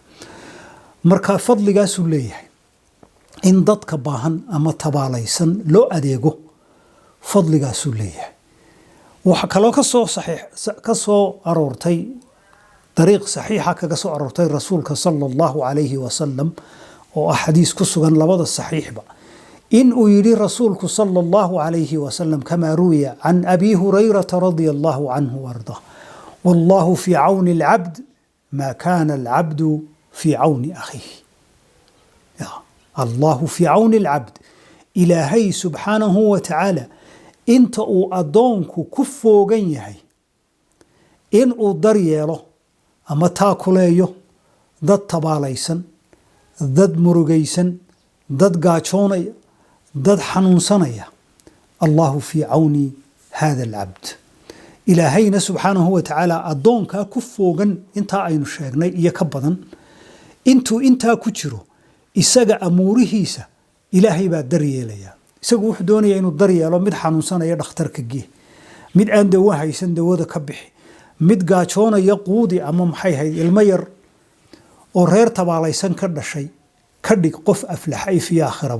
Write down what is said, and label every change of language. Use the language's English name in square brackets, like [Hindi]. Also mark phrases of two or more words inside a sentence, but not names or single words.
[Somali] marka fadligaas uu leeyahay in dadka baahan ama tabaalaysan loo adeego fadligaas uu leeyahay. waxa kaloo ka soo aroortay dariiq saxiixa kaga soo aroortay rasuulka [Arabic] صلى الله عليه وسلم [Somali] oo xadiis ku sugan labada saxiixba in uu yiri rasuulku [Arabic] صلى الله عليه وسلم كما روي عن أبي هريرة رضي الله عنه ورد والله في عون العبد ما كان العبد في عون أخيه. يا الله في عون العبد [Somali] ilahi [Arabic] سبحانه وتعالى [Somali] inta uu adoonku ku foogan yahay in uu daryeelo ama taakuleeyo dad tabaalaysan dad murugaysan dad gaajoonaya dad xanuunsanaya [Arabic] الله في عون هذا العبد [Somali] ilaahayna [Arabic] سبحانه وتعالى [Somali] adoonka ku foogan inta aynu sheegnay iyo ka badan intuu inta ku jiro isaga amuurihiisa ilaahay baa daryeelaya. isagu wuxuu doonayaa inuu daryeelo mid xanuunsanaya dhakhtarka gee mid aan dawo haysan dawada ka bixi mid gaajoonaya quudi ama maxay hayd ilmo yar oo reer tabaalaysan ka dhashay ka dhig qof aflaxay fi aakhiraba.